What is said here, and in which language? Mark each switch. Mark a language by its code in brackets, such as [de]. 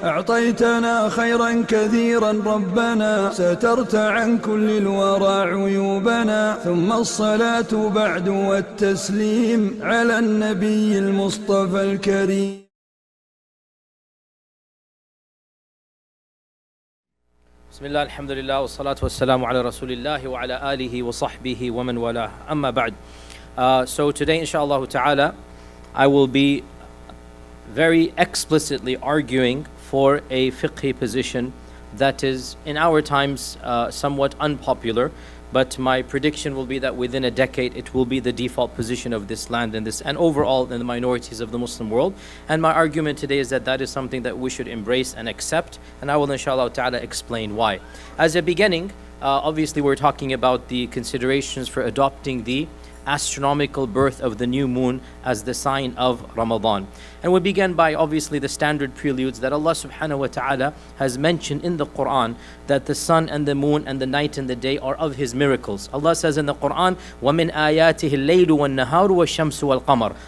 [ar] أعطيتنا خيرا كثيرا ربنا، سترت عن كل الورى عيوبنا، ثم الصلاة بعد والتسليم على النبي المصطفى الكريم. بسم الله الحمد لله والصلاة والسلام على رسول الله وعلى آله وصحبه ومن والاه أما بعد. [en] So today inshallah ta'ala I will be very explicitly arguing for a fiqhi position that is in our times somewhat unpopular, but my prediction will be that within a decade it will be the default position of this land and overall in the minorities of the Muslim world. And my argument today is that that is something that we should embrace and accept, and I will inshallah ta'ala explain why. As a beginning, obviously we're talking about the considerations for adopting the astronomical birth of the new moon as the sign of Ramadan. And we begin by obviously the standard preludes that Allah subhanahu wa ta'ala has mentioned in the Quran, that the sun and the moon and the night and the day are of His miracles. Allah says in the Quran, [ar] وَمِنْ آيَاتِهِ اللَّيْلُ وَالنَّهَارُ وَالشَّمْسُ وَالْقَمَرُ.